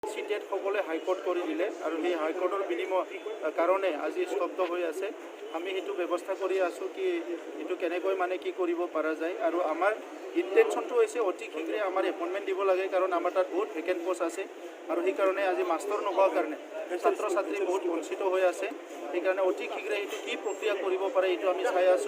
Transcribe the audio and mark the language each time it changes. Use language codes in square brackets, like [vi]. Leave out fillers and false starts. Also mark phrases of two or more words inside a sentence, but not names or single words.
[bn] সিটেট সকলে হাইকোর্ট করে দিলে আর এই হাইকোর্টের বিনিময় কারণে আজি স্তব্ধ হয়ে আছে। [as] আমি সেইটো ব্যবস্থা কৰি আছোঁ কি এইটো কেনেকৈ মানে কি কৰিব পৰা যায়। আৰু আমাৰ ইণ্টেনশ্যনটো হৈছে অতি শীঘ্ৰে আমাৰ এপইণ্টমেণ্ট দিব লাগে, কাৰণ আমাৰ তাত বহুত ভেকেণ্ট পোষ্ট আছে। আৰু সেইকাৰণে আজি মাষ্টৰ নোহোৱাৰ কাৰণে ছাত্ৰ ছাত্ৰী বহুত বঞ্চিত হৈ আছে। সেইকাৰণে অতি শীঘ্ৰে এইটো কি প্ৰক্ৰিয়া কৰিব পাৰে এইটো আমি চাই আছোঁ।